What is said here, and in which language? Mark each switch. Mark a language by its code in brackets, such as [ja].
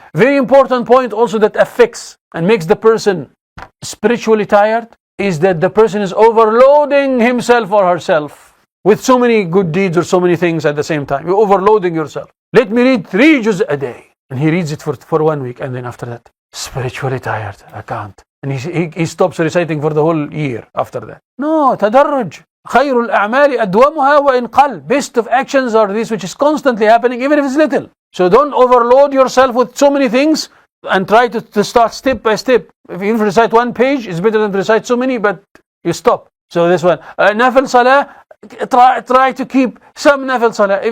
[en] Very important point also that affects and makes the person spiritually tired is that the person is overloading himself or herself with so many good deeds or so many things at the same time. You're overloading yourself. Let me read 3 juz a day. And he reads it for 1 week, and then after that, spiritually tired. I can't. And he stops reciting for the whole year after that. No, tadarruj. [ar] خير الأعمال أدومها وإن قل. [en] Best of actions are this which is constantly happening, even if it's little. So don't overload yourself with so many things and try to start step by step. If you recite 1 page, it's better than to recite so many, but you stop. So this one. Nafil salah, try to keep some nafil salah.